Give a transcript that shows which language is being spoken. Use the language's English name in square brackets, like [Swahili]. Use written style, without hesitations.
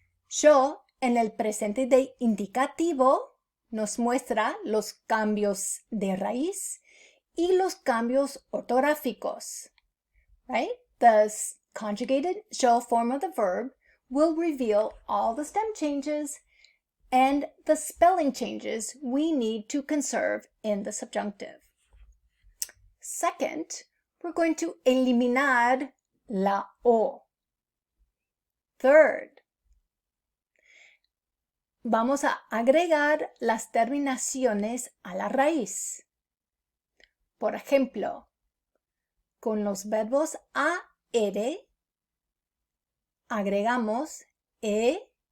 [Spanish] Yo en el presente de indicativo nos muestra los cambios de raíz y los cambios ortográficos, right? [English] The conjugated yo form of the verb will reveal all the stem changes and the spelling changes we need to conserve in the subjunctive. Second, we're going to [Spanish] eliminar la O. [English] Third, [Spanish] vamos a agregar las terminaciones a la raíz. Por ejemplo, con los verbos AR agregamos E,